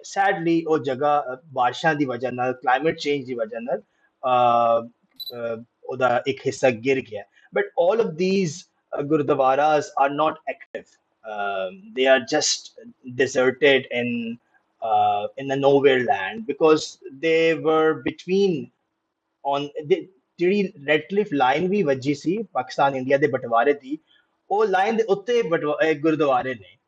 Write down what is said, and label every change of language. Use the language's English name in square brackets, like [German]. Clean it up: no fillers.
[Punjabi] Sadly ਉਹ ਜਗ੍ਹਾ ਬਾਰਿਸ਼ਾਂ ਦੀ ਵਜ੍ਹਾ ਨਾਲ, ਕਲਾਈਮੇਟ ਚੇਂਜ ਦੀ ਵਜ੍ਹਾ ਨਾਲ ਉਹਦਾ ਇੱਕ ਹਿੱਸਾ ਗਿਰ ਗਿਆ। [English] But all of these gurdwaras are not active. They are just deserted in a nowhere land because they were between on [Punjabi] ਜਿਹੜੀ ਰੈਡ ਕਲਿਫ ਲਾਈਨ ਵੀ ਵੱਜੀ ਸੀ ਪਾਕਿਸਤਾਨ ਇੰਡੀਆ ਦੇ ਬਟਵਾਰੇ ਦੀ, ਉਹ ਲਾਈਨ ਦੇ ਉੱਤੇ ਗੁਰਦੁਆਰੇ ਨੇ।